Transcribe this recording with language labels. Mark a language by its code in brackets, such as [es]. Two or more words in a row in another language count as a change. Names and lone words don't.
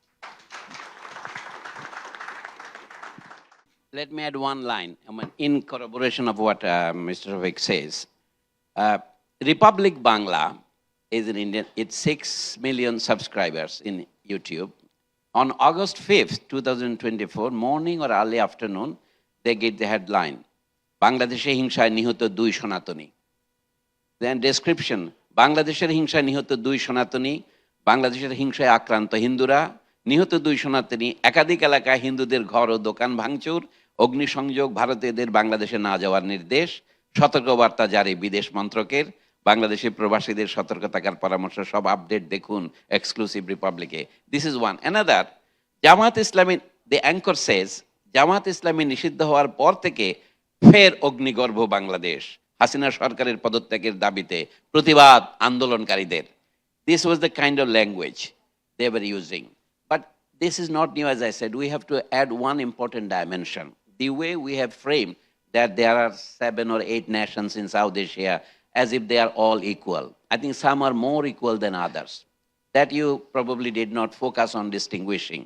[en] Let me add one line in corroboration of what Mr. Ravik says. Republic Bangla is in India. It's 6 million subscribers in YouTube. On August 5th, 2024, morning or early afternoon, they get the headline, [bn] বাংলাদেশে হিংসায় নিহত 2 সনাতনী. [en] Then description, [bn] বাংলাদেশের হিংসায় নিহত 2 সনাতনী, বাংলাদেশের হিংসায় আক্রান্ত হিন্দুরা, নিহত 2 সনাতনী, একাধিক এলাকায় হিন্দুদের ঘর ও দোকান ভাঙচুর, অগ্নিসংযোগ, ভারতীয়দের বাংলাদেশে না যাওয়ার নির্দেশ, সতর্কবার্তা জারি বিদেশ মন্ত্রকের, বাংলাদেশি প্রবাসীদের সতর্ক থাকার পরামর্শ, সব আপডেট দেখুন এক্সক্লুসিভ রিপাবলিকে. [en] this is one. [bn] অ্যানাদার, জামাত ইসলামী, [en] the anchor says, [bn] জামাত ইসলামী নিষিদ্ধ হওয়ার পর থেকে ফের অগ্নিগর্ভ বাংলাদেশ, হাসিনা সরকারের পদত্যাগের দাবিতে প্রতিবাদ আন্দোলনকারীদের. [en] This was the kind of language they were using. But this is not new, as I said. We have to add one important dimension. The way we have framed that there are 7 or 8 nations in South Asia as if they are all equal. I think some are more equal than others. That you probably did not focus on distinguishing.